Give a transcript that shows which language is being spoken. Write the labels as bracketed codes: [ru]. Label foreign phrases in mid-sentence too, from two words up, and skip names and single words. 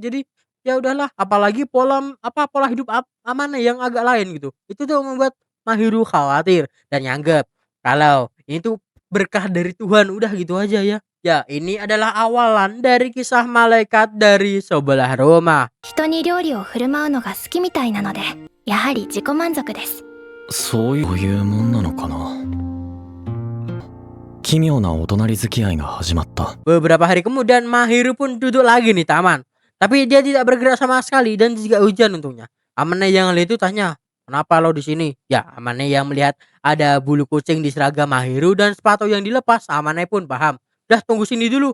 [id] Jadi ya udahlah, apalagi pola hidup Amane yang agak lain gitu. Itu tuh membuat Mahiru khawatir dan nyanggep kalau ini tuh berkah dari Tuhan, udah gitu aja ya. Ya, ini adalah awalan dari kisah malaikat dari sebelah rumah. [ja] 人に料理を振る舞うのが好きみたいなので、やはり自己満足です。そういうもんなのかな。奇妙なお隣付き合いが始まった。 [id] Beberapa hari kemudian Mahiru pun duduk lagi nih taman. Tapi dia tidak bergerak sama sekali dan juga hujan untungnya. Amane yang lihat itu tanya, "Kenapa lo di sini?" Ya, Amane yang melihat ada bulu kucing di seragam Mahiru dan sepatu yang dilepas, Amane pun paham. "Dah tunggu sini dulu."